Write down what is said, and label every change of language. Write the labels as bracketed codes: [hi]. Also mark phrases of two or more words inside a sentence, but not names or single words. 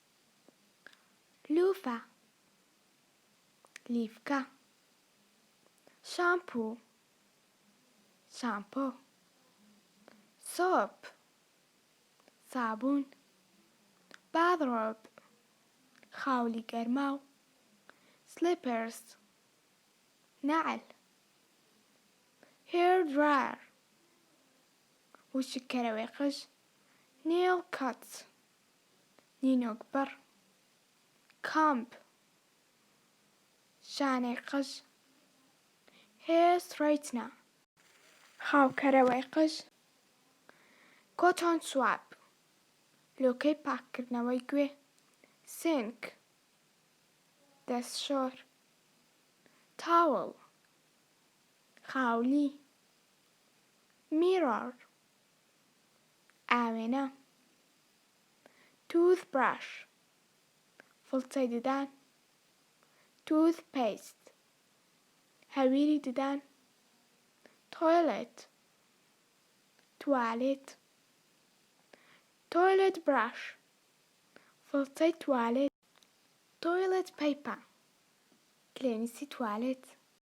[ckb] لوفە لیفکە شامپو شامپۆ soap سابون bathrobe خاولی گەرماو slippers نەعل [en] hairdryer [ckb] وشککەرەوەی قژ [en] nail cut نینۆکبەر comb [ckb] شانەی قژ [en] hair straightener [ckb] خاوکەرەوەی قژ [en] cotton swab [ckb] لۆکەی پاکردنەوەی گوێ sink دەستشۆر towel خاولی mirror ئاوێنە toothbrush فڵچەی ددان toothpaste هەویری ددان toilet توالێت [en] toilet brush [ckb] فڵچەی توالێت [en] toilet paper [ckb] کلێنسی توالێت